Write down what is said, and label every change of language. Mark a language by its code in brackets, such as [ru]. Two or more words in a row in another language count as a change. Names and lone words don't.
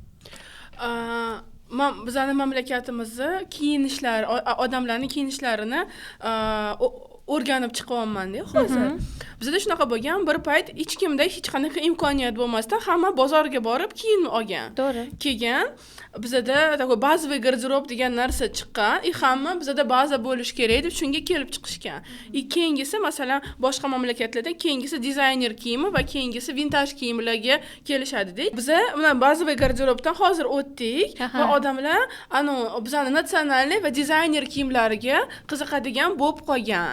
[uz] Bizning mamlakatimizda kiyinishlar, odamlarning kiyinishlarini o'rganib chiqyapman-da hozir. Bizda shunaqa bo'lgan, bir payt hech kimda hech qanaqa imkoniyat bo'lmasdan hamma bozorga borib kiyim olgan. To'g'ri. Kelgan, bizda [ru] такой базовый гардероб [uz] degan narsa chiqqan, hamma bizda baza bo'lish kerak deb shunga kelib chiqishgan. Keyingisi masalan boshqa mamlakatlarda keyingisi dizayner kiyimi va keyingisi vintaj kiyimlarga kelishadi-da. Biza mana bazaviy garderobdan hozir o'tdik va odamlar bizning natsionalniy va dizayner kiyimlariga qiziqadigan bo'lib qolgan.